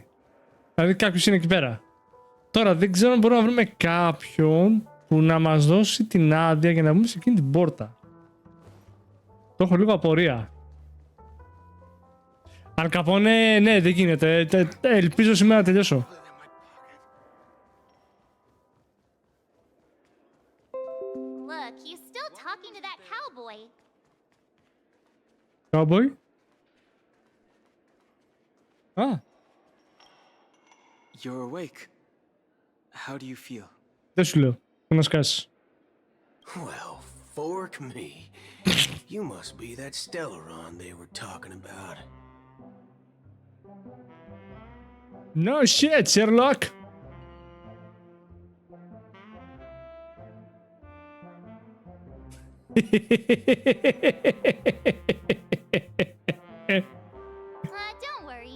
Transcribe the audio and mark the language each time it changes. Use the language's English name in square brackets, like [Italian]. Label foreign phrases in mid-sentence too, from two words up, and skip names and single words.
[Greek] Δηλαδή κάποιος είναι εκεί πέρα. Τώρα δεν ξέρω αν μπορούμε να βρούμε κάποιον που να μας δώσει την άδεια για να μπούμε σε εκείνη την πόρτα. Το έχω λίγο απορία. Αν καπώνε, ναι, δεν γίνεται. Ελπίζω σήμερα να τελειώσω. [English] Look, he's still talking to that cowboy. Cowboy? Ah. You're awake. How do you feel? [Greek] Δεν σου λέω. Να σκάσεις. [English] Well, fork me. You must be that Stellaron they were talking about. No shit, Sherlock. Don't worry.